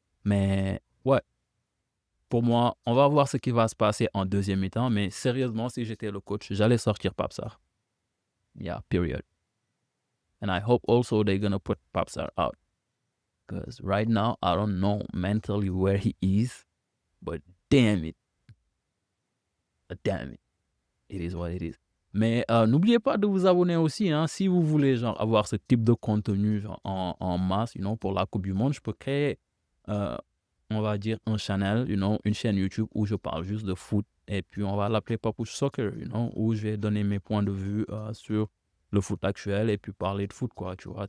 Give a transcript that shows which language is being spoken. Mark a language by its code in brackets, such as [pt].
[fr] Mais ouais, pour moi, on va voir ce qui va se passer en deuxième mi-temps. Mais sérieusement, si j'étais le coach, j'allais sortir Pape Sarr. [en] Yeah, period. And I hope also they're going to put Pape Sarr out. Because right now, I don't know mentally where he is. But damn it. It is what it is. [fr] Mais n'oubliez pas de vous abonner aussi, hein, si vous voulez genre avoir ce type de contenu genre en masse, pour la Coupe du monde, je peux créer, heu, on va dire un channel, une chaîne YouTube où je parle juste de foot et puis on va l'appeler Papouche Soccer, où je vais donner mes points de vue, sur le foot actuel et puis parler de foot quoi, tu vois?